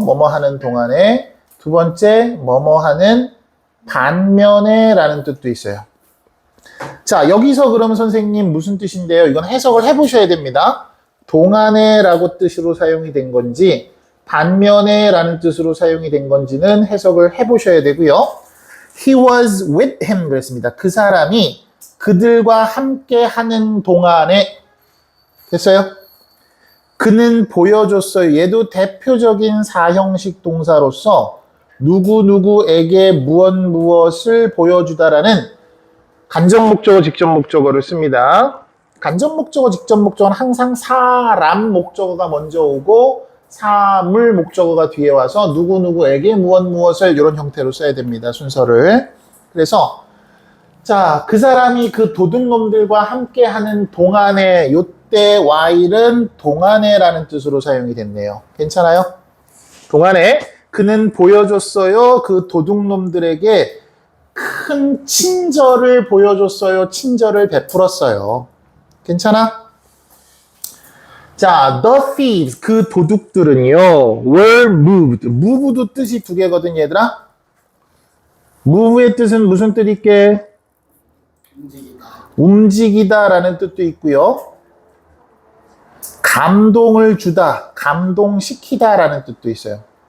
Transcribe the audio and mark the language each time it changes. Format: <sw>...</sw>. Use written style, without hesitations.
<ko>뭐뭐 하는 동안에. 두 번째 뭐뭐 하는 반면에라는 뜻도 있어요. 자, 여기서 그럼 선생님 무슨 뜻인데요? 이건 해석을 해보셔야 됩니다. 동안에라고 뜻으로 사용이 된 건지 반면에라는 뜻으로 사용이 된 건지는 해석을 해보셔야 되고요.</ko> <en>He was with him</en> <ko>그랬습니다. 그 사람이 그들과 함께 하는 동안에 됐어요? 그는 보여줬어요. 얘도 대표적인 사형식 동사로서 누구누구에게 무엇을 보여주다라는 간접 목적어, 직접 목적어를 씁니다. 간접 목적어, 직접 목적어는 항상 사람 목적어가 먼저 오고 사물 목적어가 뒤에 와서 누구누구에게 무엇을 이런 형태로 써야 됩니다. 순서를. 그래서 자, 그 사람이 그 도둑놈들과 함께 하는 동안에 요때 while은 동안에라는 뜻으로 사용이 됐네요. 괜찮아요? 동안에 그는 보여줬어요. 그 도둑놈들에게 큰 친절을 보여줬어요. 친절을 베풀었어요. 괜찮아?</ko> <en>자, the thieves,</en> <ko>그 도둑들은요,</ko> <en>were moved.</en> <ko>move도 뜻이 두 개거든, 얘들아. move의 뜻은 무슨 뜻일게? 움직이다라는 뜻도 있고요. 감동을 주다, 감동시키다라는 뜻도 있어요.</ko>